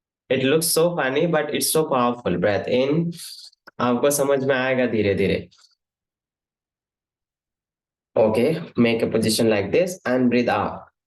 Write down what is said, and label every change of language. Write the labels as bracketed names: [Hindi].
[English] It looks so funny, but it's so powerful. Breath in. [Hindi] आपको समझ में आएगा धीरे धीरे. [English] Okay, make a position like this and breathe out.